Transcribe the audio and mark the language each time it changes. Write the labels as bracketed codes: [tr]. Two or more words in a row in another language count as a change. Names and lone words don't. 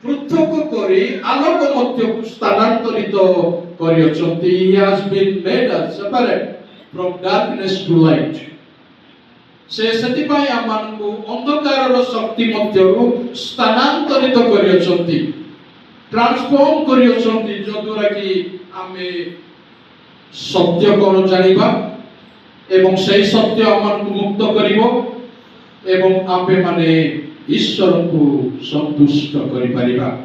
[or] ପୃଥକ କରି ଆଲୋକ ମଧ୍ୟକୁ ସ୍ଥାନାନ୍ତରିତ କରିଅଛନ୍ତି। [en] He has been made us separate from darkness to light. [or] ସେ ସେଥିପାଇଁ ଆମମାନଙ୍କୁ ଅନ୍ଧକାରର ଶକ୍ତି ମଧ୍ୟରୁ ସ୍ଥାନାନ୍ତରିତ କରିଅଛନ୍ତି, ଟ୍ରାନ୍ସଫର୍ମ କରିଅଛନ୍ତି, ଯଦ୍ୱାରା କି ଆମେ ସତ୍ୟ କଣ ଜାଣିବା ଏବଂ ସେହି ସତ୍ୟ ଆମମାନଙ୍କୁ ମୁକ୍ତ କରିବ ଏବଂ ଆମେ ମାନେ ଈଶ୍ୱରଙ୍କୁ ସନ୍ତୁଷ୍ଟ କରିପାରିବା।